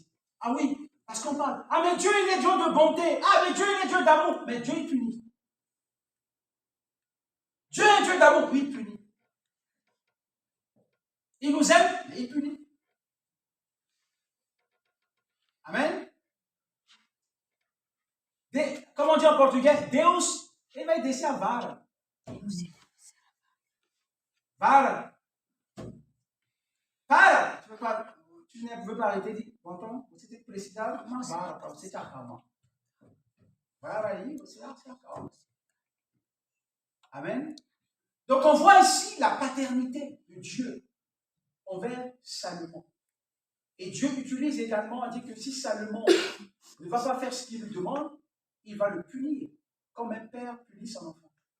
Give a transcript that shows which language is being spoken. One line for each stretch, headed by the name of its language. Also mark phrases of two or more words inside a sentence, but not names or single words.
French: Ah oui, parce qu'on parle, ah mais Dieu il est Dieu de bonté, ah mais Dieu il est Dieu d'amour, mais Dieu il punit. Dieu est Dieu d'amour, oui il punit. Il nous aime, mais il punit. Amen. Comment on dit en portugais?
Portuguese: Deus, ele vai descer a vara. Vara. Para!
French: Tu ne veux pas arrêter de dire, bon,
Portuguese: você tem que precisar de uma vara para você te acalmar. Vara aí, você se acalma. Amen.
French: Donc on voit ici la paternité de Dieu envers Salomon. Et Dieu utilise également, il dit que si Salomon ne va pas faire ce qu'il lui demande, il va le punir, comme un père punit son enfant.